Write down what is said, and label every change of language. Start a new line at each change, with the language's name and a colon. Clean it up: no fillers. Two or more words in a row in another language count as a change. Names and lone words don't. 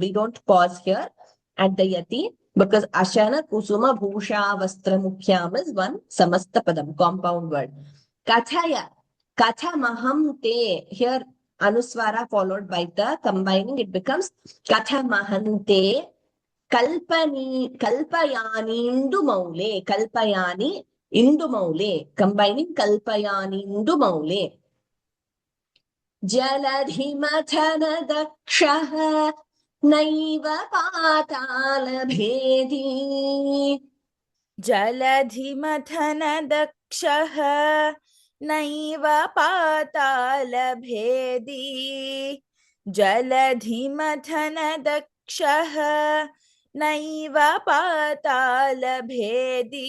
English: We don't pause here at the Yati because
Sanskrit: अशन कुसुम भूषा वस्त्र मुख्यम्
English: is one
Sanskrit: समस्त पदम्,
English: compound word.
Sanskrit: कथय, कथ महन्ते.
English: Here Anuswara followed by the combining, it becomes
Sanskrit: कथ महन्ते कल्पनि कल्पयनि इन्दु मौले. कल्पयनि इन्दु मौले. Combining कल्पयनि इन्दु मौले. जलधिमथन दक्षः नैव पातालभेदी जलधिमथन दक्षः नैव पातालभेदी जलधिमथन दक्षः नैव पातालभेदी